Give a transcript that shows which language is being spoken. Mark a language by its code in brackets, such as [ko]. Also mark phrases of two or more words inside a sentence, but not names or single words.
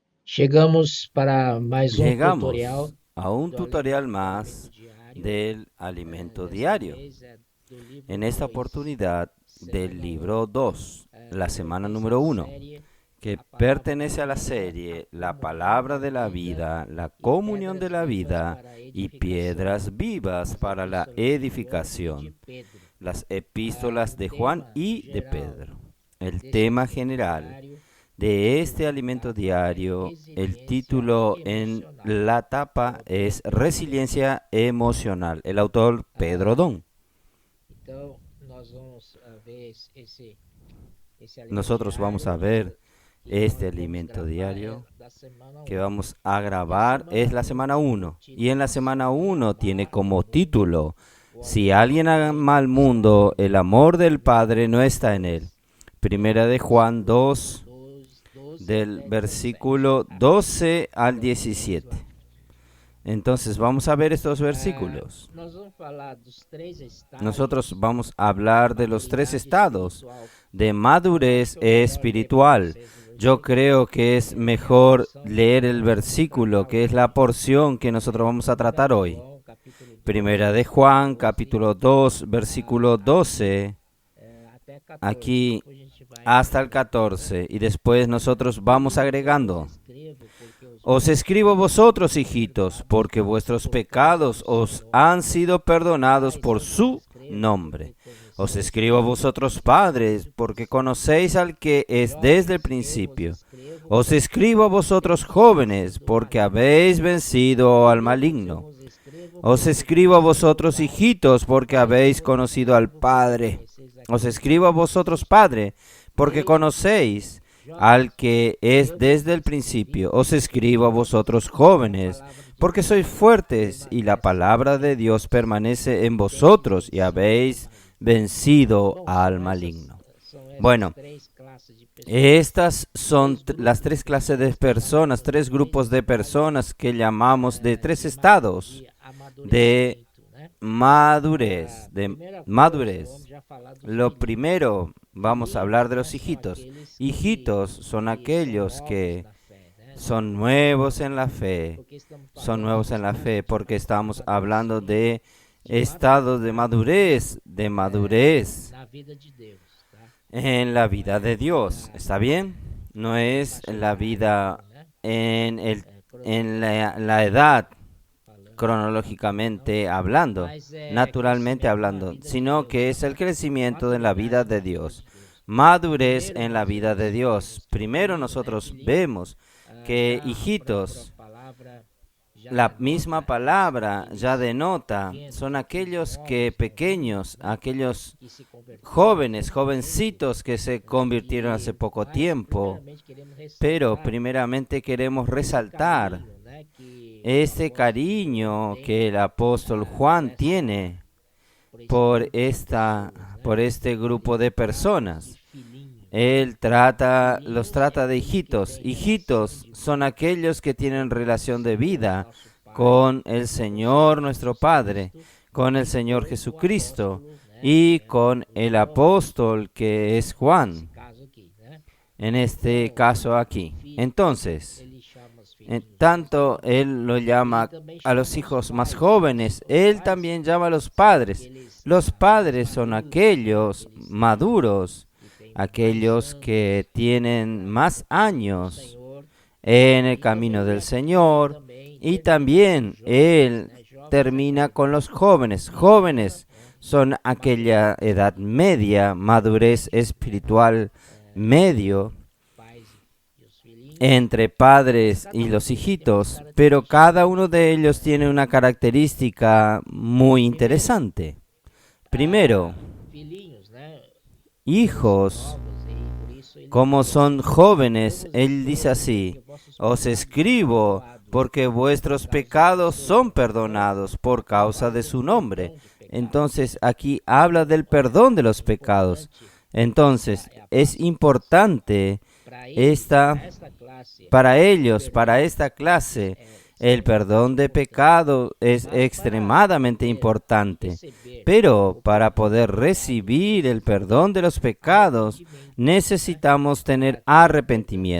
[pt] Chegamos para mais tutorial [es] Llegamos a un [pt] do tutorial alimento [es] más [pt] diário. [es] del alimento [pt] Dessa [es] diario. [pt] vez é do livro [es] En esta [pt] 2, [es] oportunidad del [pt] semana um. [es] libro 2, la semana [pt] Pertence à [es] número 1, [pt] série [es] que [pt] A Palavra da [es] pertenece a la [pt] Vida, a [es] serie La [pt] Comunhão [es] Palabra [pt] da [es] de la [pt] Vida [es] Vida, la [pt] e [es] comunión de [pt] Pedras [es] la [pt] Vivas [es] vida [pt] para a [es] y [pt] Edificação. [es] piedras vivas [pt] As [es] para la [pt] epístolas de João e de [es] edificación, [pt] Pedro. [es] las epístolas [pt] O [es] de Juan [pt] tema [es] y de [pt] geral [es] Pedro. El [pt] desse [es] tema [pt] alimento [es] general [pt] diário [es] de este alimento [pt] intitulado é [es] diario, el [pt] Resiliência [es] título en [pt] Emocional. [es] la [pt] O [es] tapa [pt] autor [es] es [pt] Pedro Dom. [es] Resiliencia emocional. El autor Pedro [pt] Ah, [es] Don. [pt] então, nós vamos ver esse alimento [es] Nosotros vamos a [pt] diário [es] ver [pt] que [es] este [pt] nós vamos [es] alimento [pt] gravar [es] diario [pt] da semana [es] que [pt] 1. [es] vamos a [pt] E a [es] grabar [pt] semana [es] es la [pt] 1 [es] semana [pt] tem por [es] 1. Y en la [pt] título Se [es] semana [pt] alguém [es] 1 tiene [pt] amar o [es] como [pt] mundo, [es] título, [pt] o [es] si [pt] amor do [es] alguien [pt] Pai [es] ama al [pt] não está [es] mundo, [pt] nele. [es] el amor del Padre no está en él. [pt] 2 [es] Primera de Juan [pt] versículo [es] 2, [pt] 12 [es] del [pt] até 17. [es] versículo 12 al [pt] Pronto, vamos [es] 17. [pt] lá. [es] Entonces vamos a ver estos [pt] Ah, [es] versículos. [pt] nós vamos falar dos 3 [es] Nosotros [pt] estágios [es] vamos a [pt] da [es] hablar de los tres [pt] maturidade [es] estados [pt] espiritual. [es] de [pt] Eu acho [es] madurez [pt] que é o melhor ler para [es] espiritual. [pt] vocês [es] Yo [pt] hoje [es] creo que es [pt] é a [es] mejor [pt] porção que [es] leer el [pt] nós vamos [es] versículo, [pt] tratar [es] que es la [pt] hoje. [es] porción que nosotros vamos a [pt] 1 [es] tratar [pt] de [es] hoy. [pt] João, capítulo 2, [es] Primera de [pt] versículo [es] Juan, [pt] 12 [es] capítulo 2, versículo [pt] aqui [es] 12, [pt] até 14. [es] aquí [pt] Depois a gente vai [es] hasta el [pt] acrescentando, né? [es] 14. Y después nosotros vamos [pt] Filhinhos, eu vos [es] agregando. [pt] escrevo porque os [es] Os [pt] vossos [es] escribo [pt] pecados [es] vosotros, [pt] foram [es] hijitos, [pt] perdoados [es] porque vuestros [pt] por causa [es] pecados [pt] do seu [es] os [pt] nome. [es] han sido perdonados [pt] Pais, [es] por [pt] eu vos [es] su [pt] escrevo [es] nombre. [pt] porque [es] Os [pt] conheceis [es] escribo a [pt] aquele que [es] vosotros, [pt] existe [es] padres, [pt] desde o [es] porque [pt] princípio. [es] conocéis al que es desde el [pt] Jovens, eu vos [es] principio. [pt] escrevo [es] Os escribo a [pt] porque [es] vosotros, [pt] tendes [es] jóvenes, [pt] vencido o [es] porque [pt] maligno. [es] habéis vencido al [pt] Filhinhos, eu [es] maligno. [pt] vos escrevo [es] Os [pt] porque [es] escribo a [pt] conheceis o [es] vosotros, [pt] Pai. [es] hijitos, porque [pt] Pais, eu [es] habéis [pt] vos [es] conocido al [pt] escrevo porque [es] Padre. [pt] conheceis [es] Os [pt] aquele que [es] escribo a [pt] desde o [es] vosotros, [pt] princípio. [es] Padre, porque [pt] Desde o [es] conocéis [pt] princípio. [es] al [pt] Jovens, [es] que es [pt] eu vos [es] desde el [pt] escrevi [es] principio. Os [pt] porque [es] escribo a [pt] sois [es] vosotros, [pt] fortes e a [es] jóvenes, [pt] palavra de [es] porque sois [pt] Deus [es] fuertes y la [pt] permanece [es] palabra de [pt] em [es] Dios [pt] vós [es] permanece en [pt] e tendes [es] vosotros y [pt] vencido o [es] habéis [pt] maligno. [es] vencido [pt] Bom, [es] al maligno. [pt] são essas [es] Bueno, [pt] três classes de pessoas, [es] estas son [pt] três [es] las [pt] grupos [es] tres [pt] que [es] clases de [pt] nós [es] personas, [pt] chamamos de [es] tres [pt] três [es] grupos de [pt] estágios [es] personas que llamamos de tres estados [pt] de [es] de [pt] amadurecimento, né? [es] madurez, de [pt] Primeira coisa, vamos [es] madurez. [pt] já falar dos [es] Lo [pt] filhinhos. [es] primero, vamos a hablar [pt] Filhinhos, [es] de [pt] né, [es] los [pt] são [es] hijitos. [pt] aqueles [es] Hijitos son [pt] que são [es] aquellos [pt] novos [es] que [pt] na fé, né? [es] son nuevos en la fe, [pt] Porque estamos [es] son [pt] falando [es] nuevos [pt] do [es] en la fe [pt] estágio [es] porque [pt] de [es] estamos hablando [pt] amadurecimento, [es] de [pt] de [es] estados de madurez [pt] na vida de Deus, tá? [es] en la vida de Dios. [pt] Ah, [es] ¿Está bien? No [pt] na [es] es [pt] faixa [es] la [pt] etária, [es] vida [pt] né? [es] en, el, en la [pt] Cronologicamente [es] edad [pt] falando, não, [es] cronológicamente hablando, [pt] mas é [es] naturalmente [pt] crescimento na [es] hablando, [pt] vida de [es] sino [pt] Deus, [es] que es el [pt] tá? [es] crecimiento en la vida [pt] Maturidade [es] de [pt] na vida [es] Dios. [pt] de Deus. [es] Madurez [pt] Primeiro [es] en la [pt] nós [es] vida de Dios. [pt] vemos que [es] Primero [pt] filhinho, né? [es] nosotros [pt] Filhinho, [es] vemos que [pt] já a própria [es] hijitos, [pt] palavra já [es] la misma [pt] denota [es] palabra ya [pt] aqueles [es] denota, [pt] pequenos, [es] son aquellos [pt] novos [es] que [pt] convertidos, [es] pequeños, [pt] né? [es] aquellos [pt] Que se converteram [es] jóvenes, [pt] recentemente, [es] jovencitos que se [pt] né? [es] convirtieron hace poco [pt] Mas [es] tiempo. [pt] primeiramente queremos [es] Pero [pt] ressaltar [es] primeramente queremos [pt] esse [es] resaltar [pt] carinho, né? Que o [es] este [pt] apóstolo João [es] cariño [pt] tem [es] que el apóstol Juan tiene [pt] por esse [es] por [pt] grupo de pessoas, [es] por [pt] né? [es] este [pt] Ele [es] grupo de [pt] trata de [es] personas. [pt] filhinho. [es] Él los [pt] Filhinhos é [es] trata de [pt] aqueles que [es] hijitos. [pt] têm relação [es] Hijitos [pt] de [es] son [pt] vida [es] aquellos que tienen [pt] com o [es] relación de [pt] Senhor, [es] vida [pt] nosso Pai, [es] con el [pt] com o [es] Señor [pt] Senhor [es] nuestro [pt] Jesus [es] Padre, [pt] Cristo [es] con el [pt] e [es] Señor [pt] com o [es] Jesucristo [pt] apóstolo, né? [es] y [pt] Que é o [es] con [pt] apóstolo [es] el [pt] João, [es] apóstol que es [pt] nesse [es] Juan, [pt] caso aqui, né? [es] en este [pt] Então, [es] caso aquí. Entonces, [pt] ele chama os [es] en [pt] filhinhos mais [es] tanto [pt] novos, [es] Él lo [pt] ele [es] llama [pt] também [es] a [pt] chama [es] los [pt] os [es] hijos más [pt] pais, né? [es] jóvenes, [pt] Os [es] Él [pt] pais [es] también llama a los [pt] são [es] padres. [pt] aqueles [es] Los [pt] mais [es] padres son [pt] maduros, né? [es] aquellos [pt] Aqueles [es] maduros, [pt] que têm mais [es] aquellos que [pt] anos [es] tienen más [pt] no caminho do [es] años [pt] Senhor. [es] en el [pt] E [es] camino [pt] também [es] del [pt] aqui [es] Señor. [pt] também [es] Y [pt] termina com [es] también [pt] os jovens, [es] Él [pt] né? Jovens é [es] termina [pt] aquele [es] con los [pt] que [es] jóvenes. [pt] media, [es] Jóvenes [pt] né? [es] son aquella [pt] Maturidade [es] edad media, madurez [pt] entre, né? [es] espiritual medio [pt] Pais e os filhinhos. [es] entre [pt] Mas [es] padres [pt] cada [es] y [pt] um [es] los [pt] deles tem uma [es] hijitos, pero [pt] característica [es] cada [pt] muito [es] uno de ellos tiene una característica muy [pt] Primeiro, [es] interesante. Primero, [pt] filhinhos, né? [es] hijos, [pt] Novos e por isso ele [es] como [pt] diz assim: [es] son jóvenes, [pt] Eu vos [es] él dice [pt] escrevo [es] así, [pt] porque vossos [es] os [pt] pecados foram [es] escribo [pt] perdoados [es] porque vuestros [pt] por causa do [es] pecados [pt] seu [es] son [pt] nome. Então, [es] perdonados por causa de [pt] fala [es] su [pt] do [es] nombre. [pt] perdão de pecados. [es] Entonces aquí habla del perdón de los pecados. Entonces [pt] É [es] es importante [pt] para eles, para esta classe, [es] para [pt] o [es] ellos, para [pt] perdão [es] esta clase, [pt] é [es] el perdón de pecado es [pt] Mas para [es] extremadamente [pt] poder [es] importante. [pt] receber [es] Pero [pt] o [es] para [pt] perdão [es] poder [pt] dos pecados, [es] recibir el perdón de los pecados, [pt] arrependimento, né? [es] necesitamos tener [pt] Para ter o perdão do